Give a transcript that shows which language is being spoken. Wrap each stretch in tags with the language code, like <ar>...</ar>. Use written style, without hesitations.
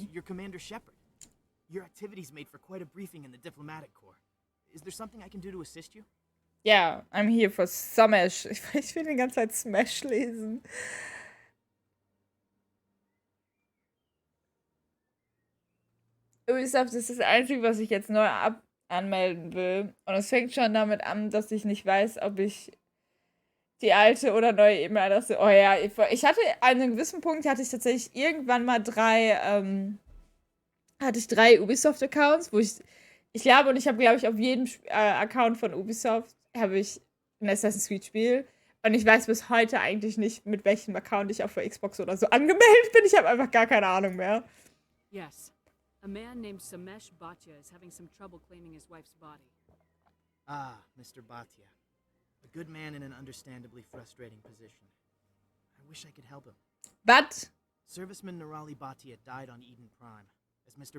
<en>You're Commander Shepard. Your activities made for quite a briefing in the diplomatic corps. Is there something I can do to assist you? Yeah, I'm here for Smash.</en> <de>Ich will die ganze Zeit Smash lesen. Ubisoft ist das Einzige, was ich jetzt neu anmelden will. Und es fängt schon damit an, dass ich nicht weiß, ob ich die alte oder neue E-Mail-Adresse... Oh ja, ich hatte an einem gewissen Punkt, hatte ich tatsächlich irgendwann mal drei Ubisoft-Accounts, wo ich glaube, und ich habe, glaube ich, auf jedem Account von Ubisoft habe ich ein Assassin's Creed-Spiel. Und ich weiß bis heute eigentlich nicht, mit welchem Account ich auf der Xbox oder so angemeldet bin. Ich habe einfach gar keine Ahnung mehr.</de> <en>Yes. A man named Samesh Bhatia is having some trouble claiming his wife's body. Ah, Mr. Bhatia. A good man in an understandably frustrating position. I wish I could help him. But... Serviceman Nirali Bhatia died on Eden Prime, as Mr.</en>